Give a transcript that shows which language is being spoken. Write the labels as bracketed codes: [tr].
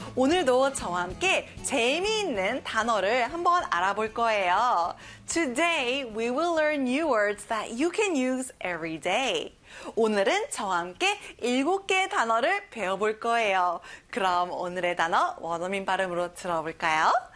[ko] 오늘도 저와 함께 재미있는 단어를 한번 알아볼 거예요. [en] Today we will learn new words that you can use every day. [ko] 오늘은 저와 함께 7개의 단어를 배워볼 거예요. 그럼 오늘의 단어 원어민 발음으로 들어볼까요?